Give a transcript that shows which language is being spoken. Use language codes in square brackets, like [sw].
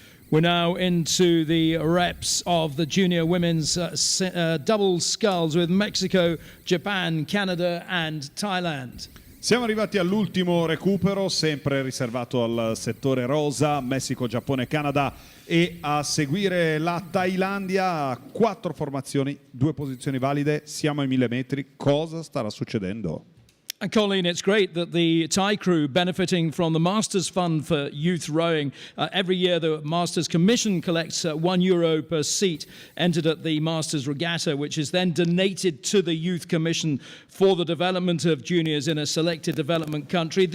[en] We're now into the reps of the junior women's double sculls with Mexico, Japan, Canada and Thailand. [it] Siamo arrivati all'ultimo recupero, sempre riservato al settore rosa, Messico, Giappone, Canada, e a seguire la Thailandia. 4 formazioni, 2 posizioni valide, siamo ai 1000 metri. Cosa starà succedendo? [en] And Colleen, it's great that the Thai crew, benefiting from the Masters Fund for Youth Rowing, every year the Masters Commission collects €1 per seat entered at the Masters Regatta, which is then donated to the Youth Commission for the development of juniors in a selected development country.